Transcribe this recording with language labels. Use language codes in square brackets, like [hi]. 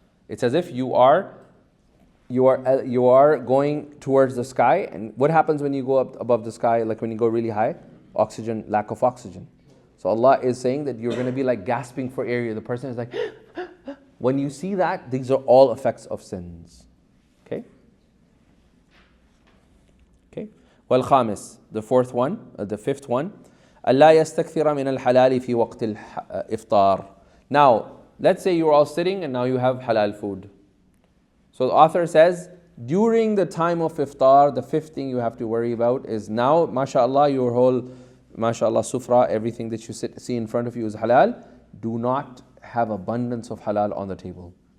[en] It's as if you are going towards the sky. And what happens when you go up above the sky, like when you go really high? Oxygen, lack of oxygen. So Allah is saying that you're going to be like gasping for air. The person is like, when you see that, these are all effects of sins. Okay? Okay? [ar] والخامس, [en] the fifth one, [ar] ألا يستكثر من الحلال في وقت الإفطار. [en] Now, let's say you're all sitting and now you have halal food. So the author says, during the time of iftar, the fifth thing you have to worry about is now, mashallah, your whole, mashallah, sufra, everything that you see in front of you is halal. Do not have abundance of halal on the table.